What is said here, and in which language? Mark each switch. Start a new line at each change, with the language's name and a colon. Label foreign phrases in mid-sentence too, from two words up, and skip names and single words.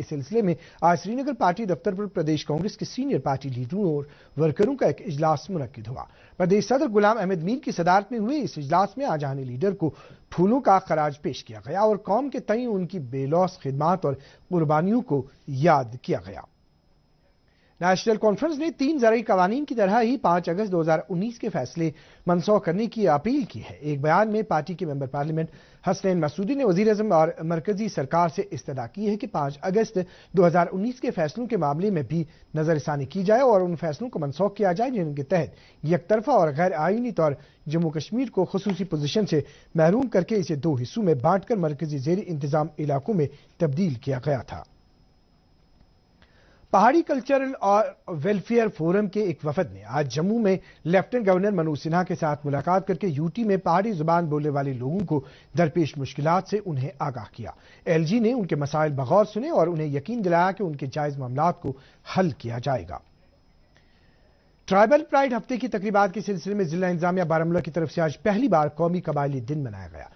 Urdu: اس سلسلے میں آج سری نگر پارٹی دفتر پر پردیش کانگریس کے سینیئر پارٹی لیڈروں اور ورکروں کا ایک اجلاس منعقد ہوا. پردیش صدر غلام احمد میر کی صدارت میں ہوئے اس اجلاس میں آجانی لیڈر کو پھولوں کا خراج پیش کیا گیا اور قوم کے تئیں ان کی بے لوث خدمات اور قربانیوں کو یاد کیا گیا. نیشنل کانفرنس نے 3 زرعی قوانین کی طرح ہی 5 اگست 2019 کے فیصلے منسوخ کرنے کی اپیل کی ہے۔ ایک بیان میں پارٹی کے ممبر پارلیمنٹ حسنین مسعودی نے وزیر اعظم اور مرکزی سرکار سے استدعا کی ہے کہ 5 اگست 2019 کے فیصلوں کے معاملے میں بھی نظر ثانی کی جائے اور ان فیصلوں کو منسوخ کیا جائے جن کے تحت یک طرفہ اور غیر آئینی طور جموں کشمیر کو خصوصی پوزیشن سے محروم کر کے اسے 2 حصوں میں بانٹ کر مرکزی زیر انتظام علاقوں میں تبدیل کیا گیا تھا۔ پہاڑی کلچرل اور ویلفیئر فورم کے ایک وفد نے آج جموں میں لیفٹنٹ گورنر منوج سنہا کے ساتھ ملاقات کر کے یوٹی میں پہاڑی زبان بولنے والے لوگوں کو درپیش مشکلات سے انہیں آگاہ کیا۔ ایل جی نے ان کے مسائل بغور سنے اور انہیں یقین دلایا کہ ان کے جائز معاملات کو حل کیا جائے گا۔ ٹرائبل پرائیڈ ہفتے کی تقریبات کے سلسلے میں ضلع انتظامیہ بارہمولہ کی طرف سے آج پہلی بار قومی قبائلی دن منایا گیا۔